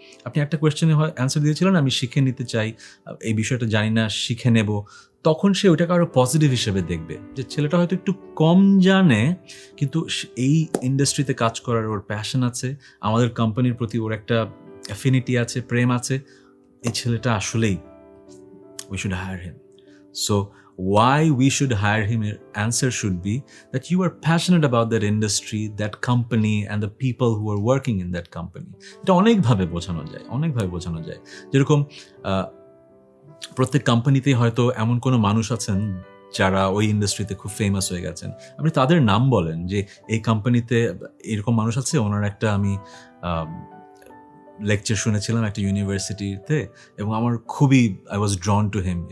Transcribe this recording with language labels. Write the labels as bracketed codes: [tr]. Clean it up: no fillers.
[bn] আপনি একটা কোয়েশ্চেনে অ্যান্সার দিয়েছিলেন আমি শিখে নিতে চাই, এই বিষয়টা জানি না, শিখে নেব, তখন সে ওইটাকে আরো পজিটিভ হিসেবে দেখবে যে ছেলেটা হয়তো একটু কম জানে, কিন্তু এই ইন্ডাস্ট্রিতে কাজ করার ওর প্যাশন আছে, আমাদের কোম্পানির প্রতি ওর একটা অ্যাফিনিটি আছে, প্রেম আছে, এই ছেলেটা আসলেই [en] We should hire him. [bn] So [en] why we should hire him, your answer should be that you are passionate about that industry, that company and the people who are working in that company. [bn] এটা অনেকভাবে বোঝানো যায় যেরকম প্রত্যেক কোম্পানিতেই হয়তো এমন কোনো মানুষ আছেন যারা ওই ইন্ডাস্ট্রিতে খুব ফেমাস হয়ে গেছেন, আপনি তাদের নাম বলেন যে এই কোম্পানিতে এরকম মানুষ আছে। ওনার একটা আমি লেকচার শুনেছিলাম একটা ইউনিভার্সিটিতে এবং আমার খুবই [en] I was drawn to him.